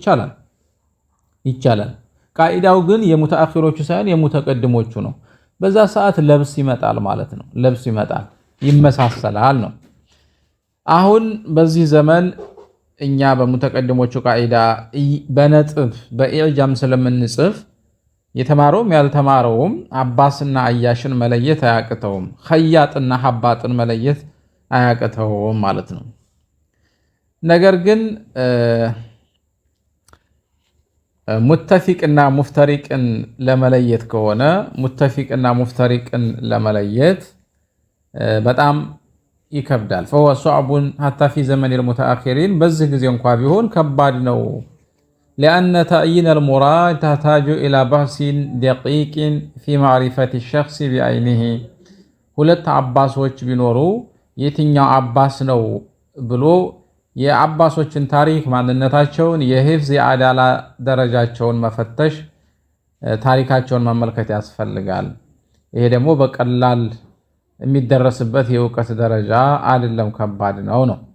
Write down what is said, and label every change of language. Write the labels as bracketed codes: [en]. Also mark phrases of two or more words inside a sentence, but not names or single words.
[am] ይቻላል። ቃዒዳው ግን የሙተአኺሮቹ ሳይሆን የሙተቀድሞቹ ነው። በዛ ሰዓት ለብስ ይመጣል ማለት ነው። ለብስ ይመጣል ይመሳሰላል ነው። አሁን በዚህ ዘመን እኛ በሙተቀድሞቹ ቃዒዳ በነጥብ በኢዕጃም ስለምንጽፍ የተማረውም ያልተማረውም አባስና አያሽን መለየት አያቅተውም። ኸያጥና ሐባጥን መለየት አያቅተውም ማለት ነው። ነገር ግን ሙተፊቅና ሙፍተሪቅን ለመለየት ከሆነ ሙተፊቅና ሙፍተሪቅን ለመለየት በጣም ይከብዳል። [ar] فهو صعب حتى في زمن [am] المتأخرين በዚህ ጊዜ እንኳን ቢሆን ከባድ ነው። [ar] لأن تعيين المراد تحتاج إلى بحث دقيق في معرفة الشخص بعينه [am] ሁለት አባሶች ቢኖሩ የትኛው አባስ ነው ብሎ የአባሶችን ታሪክ ማንነታቸውን የሂፍዝ የአዳላ ደረጃቸውን መፈተሽ ታሪካቸውን መመልከት ያስፈልጋል። ይሄ ደግሞ በቀላል የሚደረስበት የእውቀት ደረጃ አይደለም፣ ከባድ ነው።